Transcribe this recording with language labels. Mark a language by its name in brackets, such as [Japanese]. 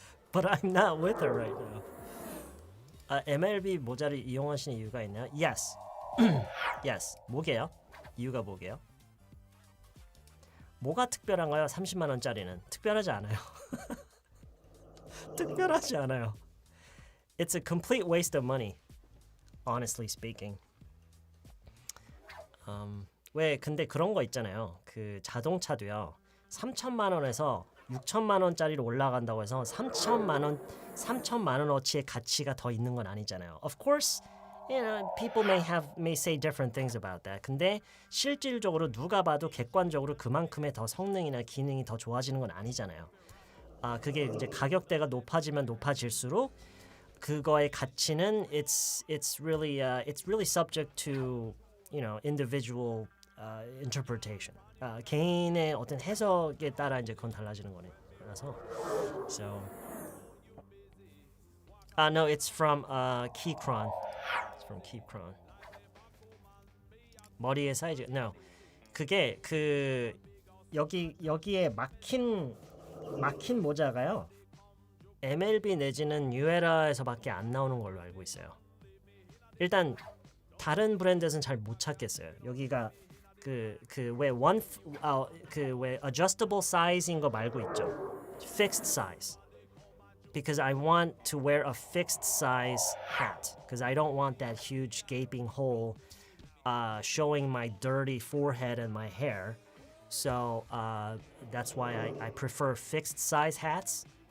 [English] But I'm not with her right now. [Korean] MLB 모자를 이용하시는 이유가 있나요? [English] Yes. Yes. [Korean] 뭐게요? 이유가 뭐게요? 뭐가 특별한가요? 30만 원짜리는 특별하지 않아요. 특별하지 않아요. [English] It's a complete waste of money, honestly speaking. [Korean] 왜 근데 그런 거 있잖아요. 그 자동차도요. 3천만 원에서 6천만 원짜리로 올라간다고 해서 3천만 원어치의 가치가 더 있는 건 아니잖아요. [English] Of course, you know, people may say different things about that. [Korean] 근데 실질적으로 누가 봐도 객관적으로 그만큼의 더 성능이나 기능이 더 좋아지는 건 아니잖아요. 그게 이제 가격대가 높아지면 높아질수록 그거의 가치는 [English] it's really subject to individual interpretation. [Korean] 개인의 어떤 해석에 따라 이제 그건 달라지는 거라서. [English] So, no, it's from Keychron. It's from Keychron. [Korean] 머리의 사이즈. No, 그게 그 여기에 막힌 모자가요. MLB 내지는 뉴에라에서밖에 안 나오는 걸로 알고 있어요. 일단 다른 브랜드에서는 잘 못 찾겠어요. 여기가 왜 adjustable size인 거 말고 있죠. [English] Fixed size. Because I want to wear a fixed size hat. Because I don't want that huge gaping hole showing my dirty forehead and my hair. So that's why I prefer fixed size hats.